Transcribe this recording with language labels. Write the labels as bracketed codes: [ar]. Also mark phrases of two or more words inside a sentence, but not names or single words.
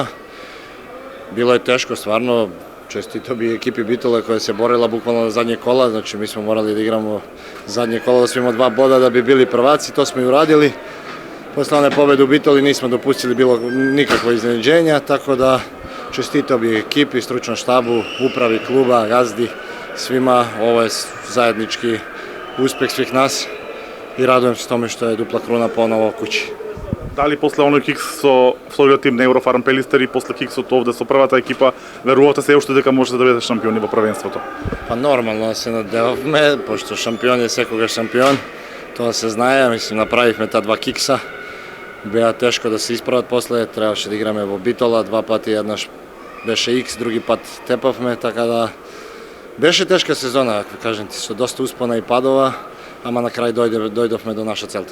[sr] Било е тешко, стварно, честито би екипи Битола која се борила буквално на задње кола, значи ми сме морали да играмо задње кола, да сме 2 бода да би били прваци, тоа сме и урадили. После оне победе у Битоли нисмо допустили било никакво изненадење, така да честито би екипи, стручном штабу, управи клуба, газди, свима, ovo je zajednički uspeh svih nas i radujem se tome što je dupla kruna ponovo kući. [mk] Дали после оној кикс со вториот тим на Еврофарм Пелистер и после киксот овде со првата екипа, верувате се уште дека можете да бидете шампиони во првенството? Па нормално се надевавме, пошто шампион е секогаш шампион, тоа се знае, мислим направивме таа 2 кикса. Беа тешко да се исправат после, требаше да играме во Битола 2 пати, еднаш беше Икс, други пат тепавме, така да беше тешка сезона, како кажем ти, со доста успона и падова, ама на крај дојдовме до наша целта.